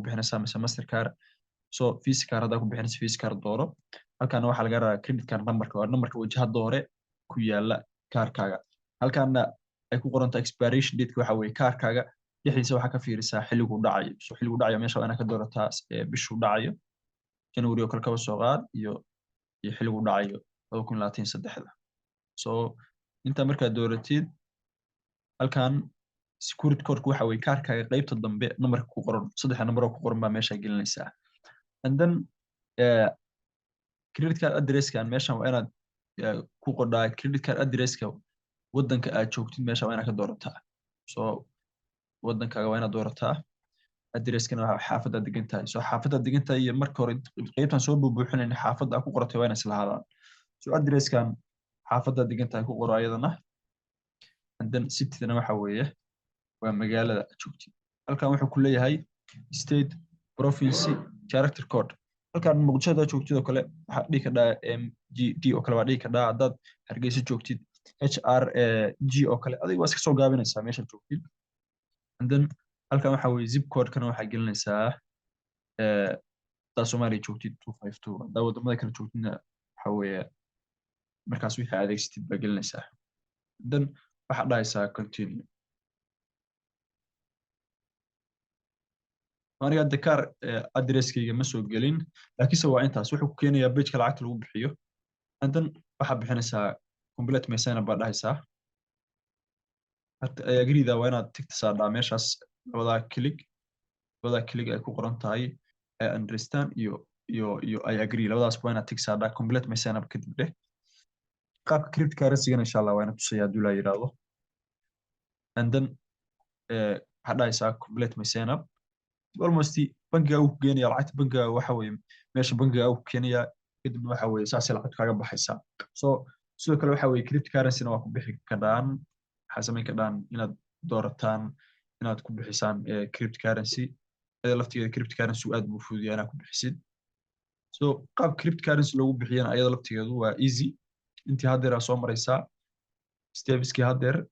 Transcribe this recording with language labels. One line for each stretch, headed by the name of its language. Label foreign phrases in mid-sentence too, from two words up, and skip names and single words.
Somali: bixinaysaa mise
English: master card
Somali: so
English: visa card
Somali: haddaa ku bixinaysa
English: visa card
Somali: dooro halkaana waxaa laga rabaa
English: credit card
Somali: numberka waa numberka wajahada hore ku yaala kaarkaaga halkaana ay ku qorantahay
English: expiration date
Somali: waxa weye kaarkaaga dhexdiisa waxaa ka fiirisaa xilligu dhacayo so xilligu dhacayo meesha waa inaad ka doorataa bishu dhacayo January oo kale kaba soo qaad iyo xilligu dhacayo 2023 so inta markaad dooratid halkan
English: security code
Somali: waxa weye kaarkaaga qaybta dambe numberka ku qoran saddex number oo ku qoran baa meesha gelinaysaa
English: and then credit card address-kan
Somali: meeshan waa inaad ku qordhaa
English: credit card address-ka
Somali: waddanka aad joogtid meesha waa inaad ka doorataa so waddankaaga waa inaad doorataa address-kana waa xaafadda degan tahay so xaafadda degan tahay iyo marka hore qaybtan soo buubuuxinayna xaafadda aad ku qoratay waa inay isla hadaan so address-kan xaafadda degan tahay ku qoro ayadana
English: and then
Somali: city-dana waxa weeye waa magaalada aad joogtid halkan wuxuu ku leeyahay
English: state province character code
Somali: halkan muqdisho joogtid oo kale waxaa dhihi kadhaa mgd oo kale waa dhihi kadhaa haddaad hargeysa joogtid hrg oo kale adiga waa iska soo gaabinaysaa meesha joogtid
English: and then
Somali: halkan waxa weye
English: zip code-kana
Somali: waxaa gelinaysaa haddaad soomaaliya joogtid 252 haddaa wadamada kale joogtidna waxa weeye markaas wixii adeegsatid baa gelinaysaa then waxaad dhahaysaa continue aniga hadda kaar addresskayga ma soo gelin laakiinse waa intaas wuxuu ku keenayaa pageka lacagta lagu bixiyo
English: and then
Somali: waxaad bixinaysaa complete messana baa dhahaysaa agrida waa inaad tigta saadhaa meeshaas labadaa kilig ay ku qoran tahay
English: I understand
Somali: iyo
English: I agree
Somali: labadaas waa inaad tig saadhaa complete messana kadib dheh qaabka cryptocurrency-gana
Arabic: إن شاء الله
Somali: waa inaad tusaya hadduu laa yidhaahdo
English: and then
Somali: waxaad dhahaysaa complete messana almost bangiga uu ku geenaya lacagta bangiga waxa weeye meesha bangiga uu ku keenaya kadibna waxa weeye saasay lacagtu kaaga baxaysaa so sidoo kale waxa weeye cryptocurrency-na waa ku bixi kadhaan waxaa samayn kadhaan inaad doorataan inaad ku bixisaan cryptocurrency laftigeeda cryptocurrency aad buu fududiyaa inaad ku bixisid so qaab cryptocurrency loogu bixiyana ayada laftigeedu waa easy intii haddeer aa soo maraysaa stepskii haddeer